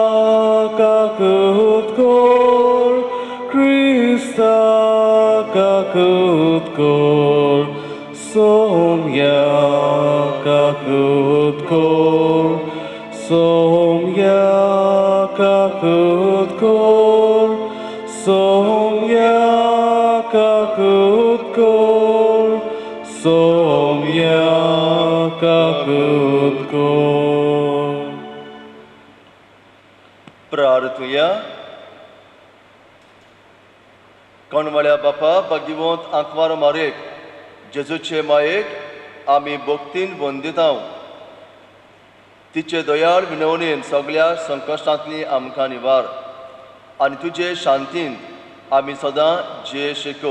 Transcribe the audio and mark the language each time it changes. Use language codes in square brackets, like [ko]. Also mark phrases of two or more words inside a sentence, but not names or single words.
[kok] kakut kor, Krista kakut kor, Somya kakut kor, Somya kakut kor, Somya kakut kor, Somya kakut kor. प्रार्थुया. कोणवाड्या बापा भगवंत आंकवार मारेक जेजूचे मायेक आमी भक्तीन वंदितांव. तिचे दयाळ विनवणेन सगळ्या संकश्टांतली आमकां निवार आनी तुजे शांतीन आमी सदां जयेश कर.